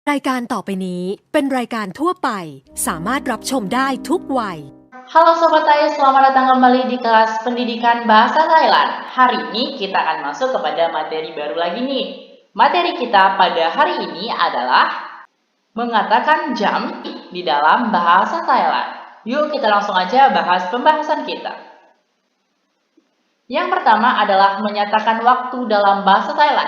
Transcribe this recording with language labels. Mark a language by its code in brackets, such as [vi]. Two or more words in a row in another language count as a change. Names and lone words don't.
[th] รายการต่อไปนี้เป็นรายการทั่วไปสามารถรับชมได้ทุกวัย [id] Halo Sobat Thai, selamat datang kembali di kelas pendidikan bahasa Thailand. Hari ini kita akan masuk kepada materi baru lagi nih. Materi kita pada hari ini adalah mengatakan jam di dalam bahasa Thailand. Yuk kita langsung aja bahas pembahasan kita. Yang pertama adalah menyatakan waktu dalam bahasa Thailand.